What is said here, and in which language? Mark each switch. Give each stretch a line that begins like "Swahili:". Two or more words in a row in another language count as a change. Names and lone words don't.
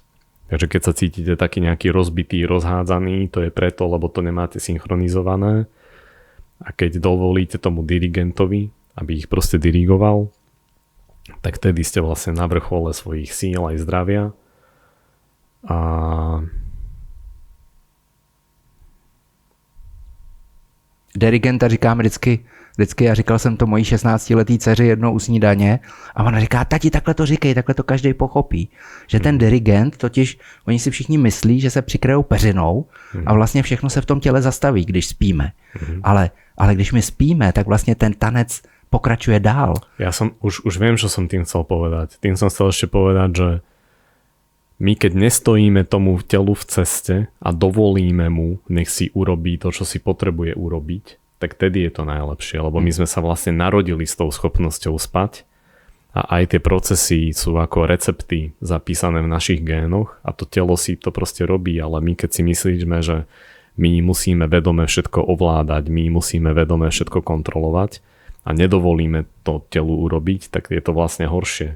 Slovak: Takže keď sa cítite taký nejaký rozbitý, rozhádzaný, to je preto, lebo to nemáte synchronizované. A keď dovolíte tomu dirigentovi, aby ich proste dirigoval, tak tedy ste vlastne na vrchole svojich síl aj zdravia. A
Czech: dirigenta říkám vždycky, já říkal jsem to mojí 16letý dceři jednou u snídaně a ona říká, tati, takhle to říkej, takhle to každý pochopí. Že ten dirigent, totiž oni si všichni myslí, že se přikryjou peřinou a vlastně všechno se v tom těle zastaví, když spíme. Ale když my spíme, tak vlastně ten tanec pokračuje dál.
Slovak: Ja som už viem, čo som tým chcel povedať. Tým som chcel ešte povedať, že my keď nestojíme tomu telu v ceste a dovolíme mu, nech si urobí to, čo si potrebuje urobiť, tak tedy je to najlepšie, lebo my sme sa vlastne narodili s tou schopnosťou spať a aj tie procesy sú ako recepty zapísané v našich génoch a to telo si to proste robí, ale my keď si myslíme, že my musíme vedome všetko ovládať, my musíme vedome všetko kontrolovať a nedovolíme to telu urobiť, tak je to vlastne horšie.